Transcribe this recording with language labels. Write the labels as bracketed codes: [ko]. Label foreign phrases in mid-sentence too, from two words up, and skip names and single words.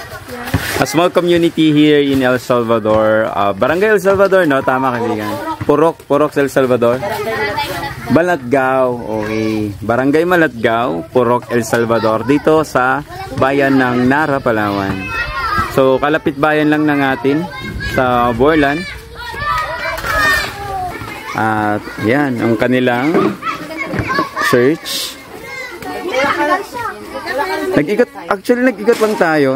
[en] A small community here in El Salvador. [tl] Barangay El Salvador, no? Tama, kaibigan. Purok El Salvador. Malatgao, okay. Barangay Malatgao, Purok El Salvador. Dito sa bayan ng Nara, Palawan. So, kalapit bayan lang ng atin sa Borlan. At yan, ang kanilang church. Nag-ikot lang tayo.